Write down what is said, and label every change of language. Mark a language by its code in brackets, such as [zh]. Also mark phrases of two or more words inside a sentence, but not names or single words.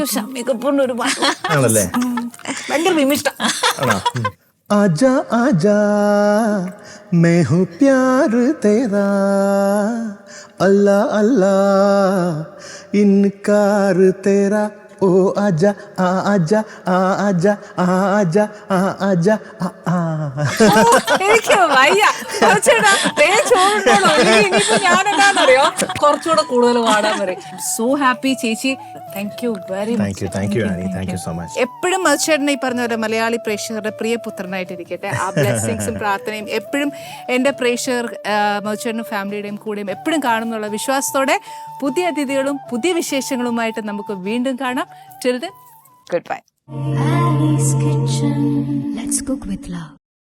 [ml] ഷമ്മിക്കപ്പുണ്ട് ഒരു ഭയങ്കര വിമിഷ്ട. [hi] आजा आजा मैं हूँ प्यार तेरा अल्लाह अल्लाह इनकार तेरा ओ आजा आजा आजा आजा आजा [ml] എനിക്ക് വയ്യ. ഞാനെന്താന്നറിയോ കുറച്ചുകൂടെ കൂടുതൽ പാടാൻ പറയും. [en] so happy ചേച്ചി. thank you very much. [ml] എപ്പോഴും മധുചേട്ടനെ ഈ പറഞ്ഞ പോലെ മലയാളി പ്രേക്ഷകരുടെ പ്രിയ പുത്രനായിട്ടിരിക്കട്ടെ. ആ ബ്ലെസ്സിങ്സും പ്രാർത്ഥനയും എപ്പോഴും എൻ്റെ പ്രേക്ഷകർ മധുചേട്ടനും ഫാമിലിയുടെയും കൂടെയും എപ്പോഴും കാണുന്നുള്ള വിശ്വാസത്തോടെ പുതിയ അതിഥികളും പുതിയ വിശേഷങ്ങളുമായിട്ട് നമുക്ക് വീണ്ടും കാണാം. [en] Till then, goodbye. Annie's Kitchen. Let's cook with love.